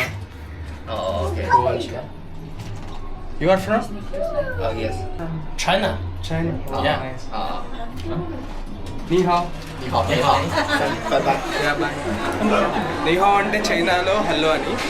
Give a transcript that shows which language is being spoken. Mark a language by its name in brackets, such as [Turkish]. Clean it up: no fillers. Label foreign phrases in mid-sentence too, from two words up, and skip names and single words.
[English] Oh, okay. Cool. You are from? Yes. China. China. Oh, Yeah. nice. [Chinese] Ni hao. Ni hao. Ni hao. [English] Bye bye. Yeah, bye. [Chinese] Ni hao [Telugu] అంటే చైనాలో హలో అని.